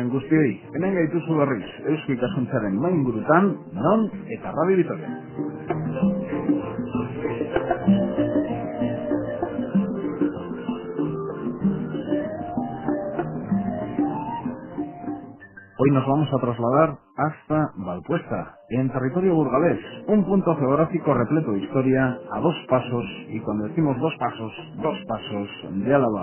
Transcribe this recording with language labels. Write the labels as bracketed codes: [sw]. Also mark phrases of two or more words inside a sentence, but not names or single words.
[eu] guztioi, hemen gaituzu berriz, Eusko Ikaskuntzaren mainburutan, non eta Radio Vitoria. [es] Hoy nos vamos a trasladar hasta Valpuesta, en territorio burgalés, un punto geográfico repleto de historia, a dos pasos, y cuando decimos dos pasos de Álava.